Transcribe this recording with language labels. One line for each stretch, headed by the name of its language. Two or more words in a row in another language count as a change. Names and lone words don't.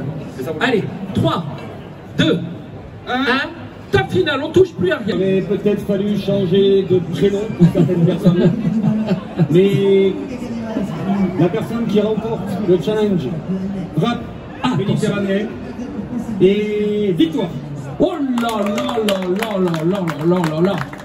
French: Allez, 3, 2, 1. Top final, on touche plus à rien. Il aurait peut-être fallu changer de prénom pour certaines personnes. Mais la personne qui remporte le challenge wrap méditerranéen et victoire. Oh là là là là là là là là là.